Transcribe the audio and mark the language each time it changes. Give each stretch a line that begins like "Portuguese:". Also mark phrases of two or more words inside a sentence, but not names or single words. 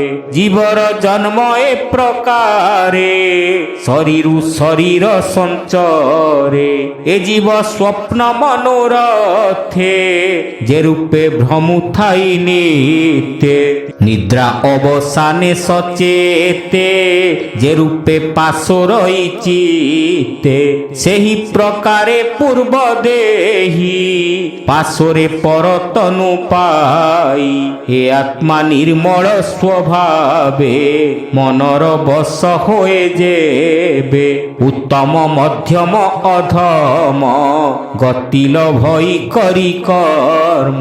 Odia: ଜୀବର ଜନ୍ମ ଏ ପ୍ରକାରେ ଶରୀରୁ ଶରୀର ସଞ୍ଚରେ। ଏ ଜୀବ ସ୍ୱପ୍ନ ମନୋରଥେ ଯେ ରୂପେ ଭ୍ରମୁ ଥାଇ ନିତ୍ୟେ। ନିଦ୍ରା ଅବସାନେ ସଚେତେ ଯେ ରୂପେ ପାଶରଇ ଚିତେ। ସେହି ପ୍ରକାରେ ପୂର୍ବ ଦେହି ପାଶରେ ପରତନୁ ପାଇ। ଏ ଆତ୍ମା ନିର୍ମଳ ସ୍ୱଭାବେ ମନର ବଶ ହୋଏ ଯେବେ। ଉତ୍ତମ ମଧ୍ୟମ ଅଧମ ଗତି ଲଭଇ କରି କର୍ମ।